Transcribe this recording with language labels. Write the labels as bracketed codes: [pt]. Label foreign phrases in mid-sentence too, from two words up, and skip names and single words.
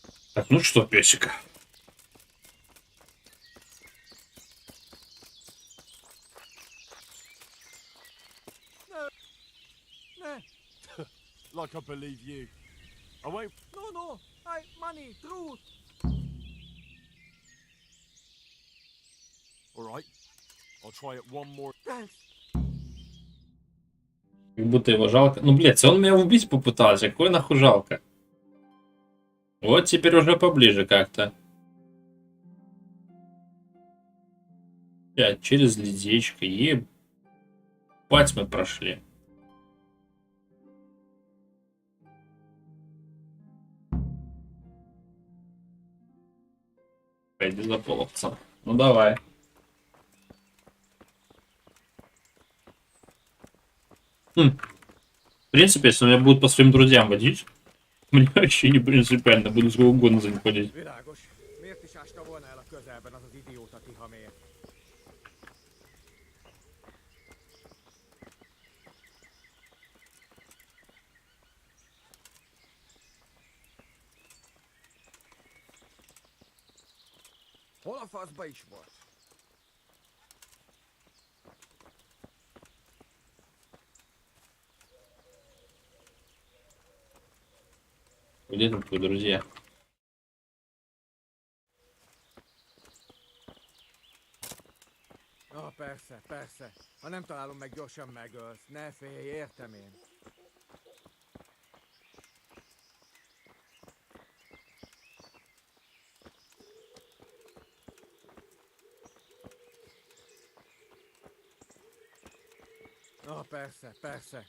[ru] Так, ну что, песик? [en] Like I believe you. I won't. No, hey, money, truth. All right. I'll try it one more. Thanks. [ru] Как будто его жалко. Ну, блядь, он меня убить попытался. Какой нахуй жалко? Вот теперь уже поближе как-то. Через ледечко. Ебать мы прошли. Пойди за половцем. Ну давай. В принципе, если меня будут по своим друзьям водить, мне вообще не принципиально, буду сколько угодно за них ходить. [hu] Világos. Miért is ásta volna el a közelben az az idióta kihamér? Hol a faszba is volt? [ru] Где там твои друзья? [hu] Persze, persze. Ha nem találom meg, gyorsan megölsz. Ne félj, értem én. Persze, persze.